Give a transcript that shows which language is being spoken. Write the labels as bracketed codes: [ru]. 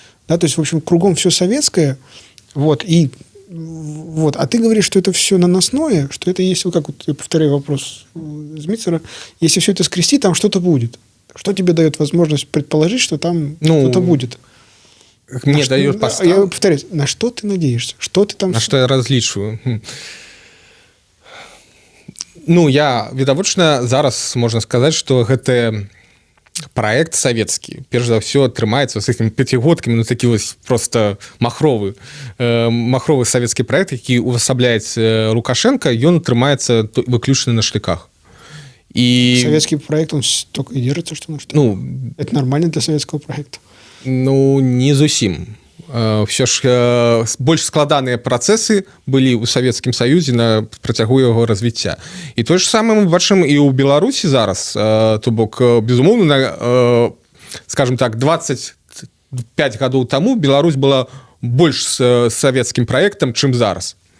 [ru] Да, то есть, в общем, кругом все советское, вот, и вот, а ты говоришь, что это все наносное, что это есть, вот как вот, я повторяю вопрос Змитцера, если все это скрести, там что-то будет. Что тебе дает возможность предположить, что там что-то будет? Мне дает постав. Я повторяю, на что ты надеешься? Что ты там... [be] На что я разлічваю? Ну, я, відавочна, зараз можна сказаць, што гэты праект савецкі, перш за ўсё, атрымаецца з гэтымі пяцігодкамі, ну, такі вось проста махровы савецкі праект, які увасабляецца Лукашенко, ён атрымаецца выключна на штыках. И [ru] Советский проект, он только и держится, что на что. ну, Это нормально для советского проекта. [be] ну не зусім. Все ж больш складаныя працэсы былі ў Савецкім Саюзе на працягу яго развіцця. І тое ж самае мы бачым і ў Беларусі зараз, то бок, безумоўна, скажем так, 25 гадоў таму Беларусь была больш савецкім праектам, чым зараз.